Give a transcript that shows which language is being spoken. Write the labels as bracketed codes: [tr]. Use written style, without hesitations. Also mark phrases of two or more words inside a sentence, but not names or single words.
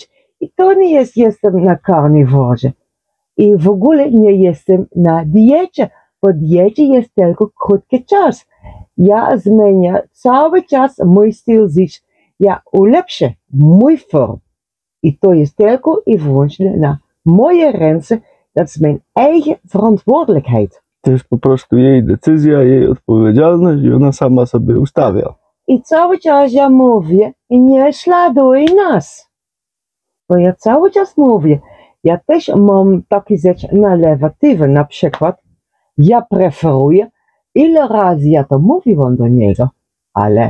[pl] I to nie jest, jestem na karniworze. I w ogóle nie jestem na diecie, bo diecie jest tylko krótki czas. Ja zmieniam cały czas mój styl życia. Ja ulepszę mój form. I to jest tylko i wyłącznie na moje ręce. [nl] Dat is mijn eigen verantwoordelijkheid. [pl] To jest po prostu jej decyzja, jej odpowiedzialność i ona sama sobie ustawia. I cały czas ja mówię, nie śladuj nas. Bo ja cały czas mówię, ja też mam takie rzeczy negatywne, na przykład ja preferuję, ile razy ja to mówiłam do niego, ale...